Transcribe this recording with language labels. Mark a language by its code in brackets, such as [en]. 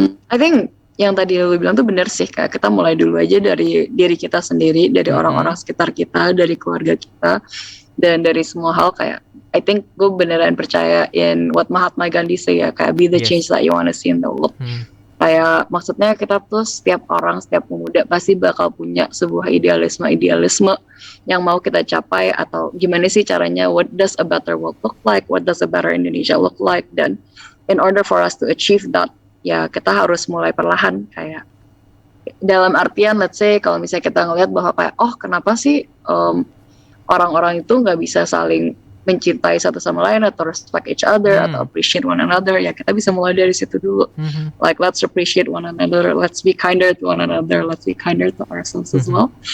[en] I think [id] yang tadi lu bilang tuh benar sih, kayak kita mulai dulu aja dari diri kita sendiri, dari orang-orang sekitar kita, dari keluarga kita, dan dari semua hal. [en] Kayak I think [id] gue beneran percaya [en] in what Mahatma Gandhi say ya, kayak be the change that you wanna see in the world. [id] Kayak maksudnya kita tuh setiap orang, setiap pemuda pasti bakal punya sebuah idealisme yang mau kita capai, atau gimana sih caranya, [en] what does a better world look like, [id] what does a better Indonesia look like. [en] Dan in order for us to achieve that, [id] ya kita harus mulai perlahan. Kayak dalam artian [en] let's say [id] kalau misalnya kita ngelihat bahwa kayak kenapa sih orang-orang itu nggak bisa saling mencintai satu sama lain atau [en] respect each other [id] atau [en] appreciate one another, [id] ya kita bisa mulai dari situ dulu. [en] Like let's appreciate one another, let's be kinder to one another, let's be kinder to ourselves as well.